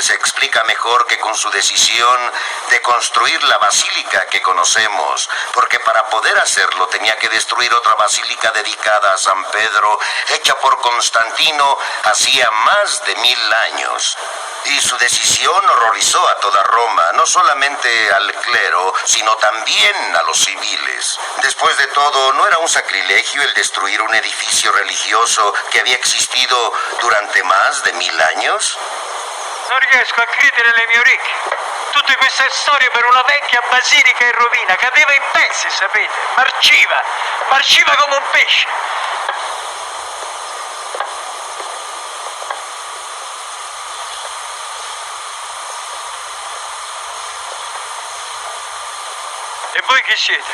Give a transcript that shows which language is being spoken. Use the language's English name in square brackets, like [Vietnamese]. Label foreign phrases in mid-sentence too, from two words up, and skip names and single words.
[Spanish] se explica mejor que con su decisión de construir la basílica que conocemos, porque para poder hacerlo tenía que destruir otra basílica dedicada a San Pedro, hecha por Constantino hacía más de 1000 años. Y su decisión horrorizó a toda Roma, no solamente al clero, sino también a los civiles. Después de todo, ¿no era un sacrilegio el destruir un edificio religioso que había existido durante más de 1000 años? [Italian] Non riesco a credere le mie orecchie. Tutte queste storie per una vecchia basilica in rovina, cadeva in pezzi, sapete? Marciva come un pesce. E voi chi siete?